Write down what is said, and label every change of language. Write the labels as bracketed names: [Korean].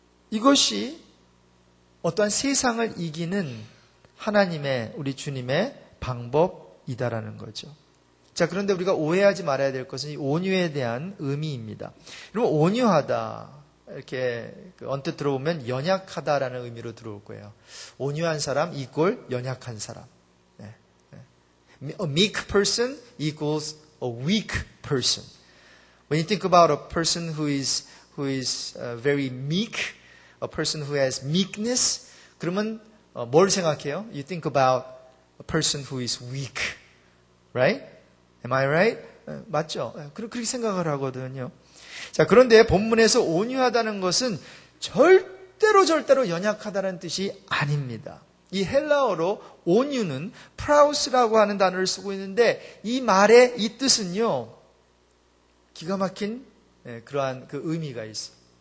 [Korean] 이것이 어떠한 세상을 이기는 하나님의, 우리 주님의 방법이다라는 거죠. 자, 그런데 우리가 오해하지 말아야 될 것은 이 온유에 대한 의미입니다. 여러분, 온유하다, 이렇게 언뜻 들어보면 연약하다라는 의미로 들어올 거예요. 온유한 사람 이꼴 연약한 사람. [English] A meek person equals a weak person. When you think about a person who is very meek, a person who has meekness, [Korean] 그러면 뭘 생각해요? [English] You think about a person who is weak, right? Am I right? [Korean] 맞죠? 그렇게 생각을 하거든요. 자, 그런데 본문에서 온유하다는 것은 절대로 연약하다는 뜻이 아닙니다. 이 헬라어로 온유는 프라우스라고 하는 단어를 쓰고 있는데 이 말의 이 뜻은요, 기가 막힌 그러한 그 의미가 있어요.